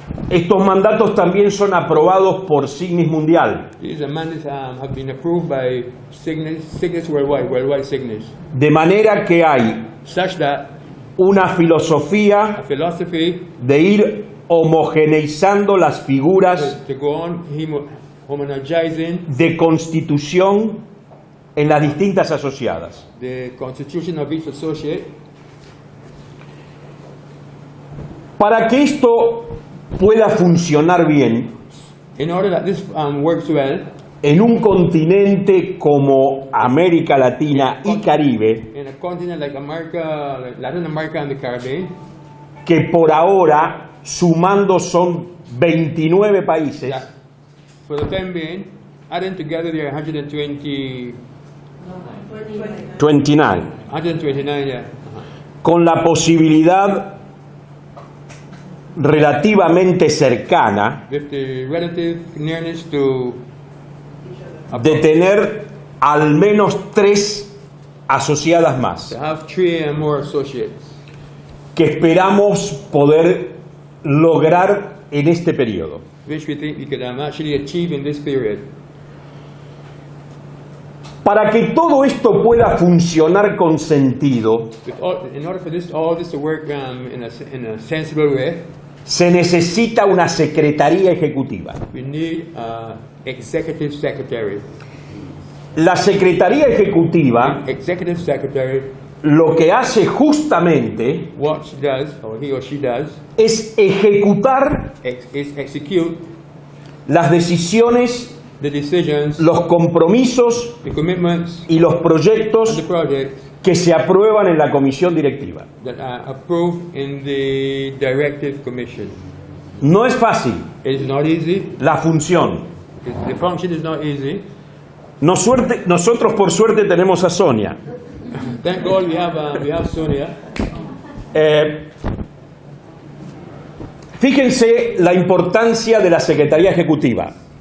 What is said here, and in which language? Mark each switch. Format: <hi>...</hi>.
<es>estos mandatos también son aprobados por Signis Mundial,</es> <en>these mandates have been approved by Signis worldwide Signis,</en> <es>de manera que hay</es> <en>such that</en> <es>una</es> <en>a</en> <es>filosofía</es> <en>philosophy</en> <es>de ir homogeneizando las figuras</es> <en>to go on homogenizing</en> <es>de constitución en las distintas asociadas.</es> <en>the constitution of each associate.</en> <es>Para que esto pueda funcionar bien</es> <en>In order that this works well</en> <es>en un continente como América Latina y Caribe,</es> <en>in a continent like America, like Latin America and the Caribbean,</en> <es>que por ahora sumando son 29 países,</es> <en>that for the time being, adding together there are 129, 29, yeah.</en> <es>con la posibilidad relativamente cercana</es> <en>With the relative nearness to</en> <es>de tener al menos 3 asociadas más,</es> <en>have 3 and more associates,</en> <es>que esperamos poder lograr en este periodo.</es> <en>which we think we could actually achieve in this period.</en> <es>Para que todo esto pueda funcionar con sentido,</es> <en>In order for all this to work in a sensible way,</en> <es>se necesita una secretaría ejecutiva.</es> <en>we need an executive secretary.</en> <es>La secretaría ejecutiva</es> <en>Executive secretary,</en> <es>lo que hace justamente</es> <en>what she does, or he or she does,</en> <es>es ejecutar</es> <en>is execute</en> <es>las decisiones,</es> <en>the decisions,</en> <es>los compromisos</es> <en>the commitments,</en> <es>y los</es> <en>and the</en> <es>proyectos</es> <en>projects</en> <es>que se aprueban en la comisión directiva.</es> <en>that are approved in the directive commission.</en> <es>No es fácil</es> <en>It is not easy.</en> <es>la función.</es> <en>The function is not easy.</en> <es>Nosotros por suerte tenemos a Sonia.</es> <en>Thank God we have Sonia.</en> <es>Fíjense la importancia de la Secretaría Ejecutiva.</es>